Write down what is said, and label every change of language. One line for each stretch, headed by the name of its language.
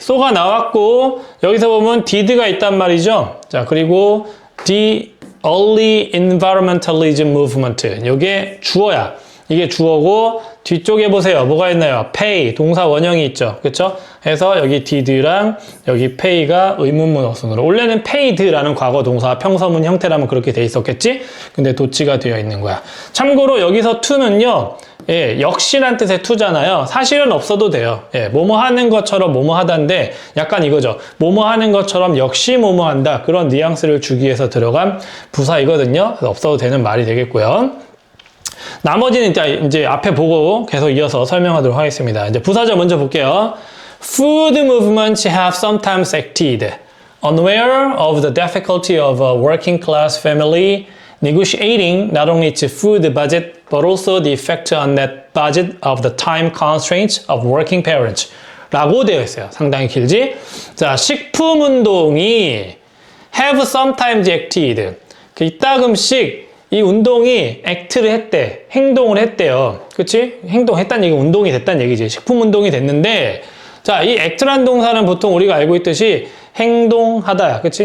Korean: so가 나왔고, 여기서 보면 did가 있단 말이죠. 자, 그리고
English: the early environmentalism movement.
Korean: 이게 주어야. 이게 주어고, 뒤쪽에 보세요. 뭐가 있나요? pay, 동사 원형이 있죠. 그쵸? 해서 여기 did랑 여기 pay가 의문문 어순으로. 원래는 paid라는 과거 동사 평서문 형태라면 그렇게 돼 있었겠지? 근데 도치가 되어 있는 거야. 참고로 여기서 to는요, 예, 역시란 뜻의 to잖아요. 사실은 없어도 돼요. 예, 뭐뭐 하는 것처럼 뭐뭐 하다인데 약간 이거죠. 뭐뭐 하는 것처럼 역시 뭐뭐 한다. 그런 뉘앙스를 주기 위해서 들어간 부사이거든요. 그래서 없어도 되는 말이 되겠고요. 나머지는 이제 앞에 보고 계속 이어서 설명하도록 하겠습니다. 이제 부사절 먼저 볼게요.
English: Food movements have sometimes acted unaware of the difficulty of a working class family negotiating not only its food budget but also the effect on that budget of the time constraints of working parents 라고 되어 있어요.
Korean: 상당히 길지? 자, 식품운동이
English: have sometimes acted
Korean: 이따금씩 이 운동이 act를 했대. 행동을 했대요. 그치? 행동했다는 얘기, 운동이 됐다는 얘기지. 식품운동이 됐는데 자, 이 act란 동사는 보통 우리가 알고 있듯이 행동하다, 그치?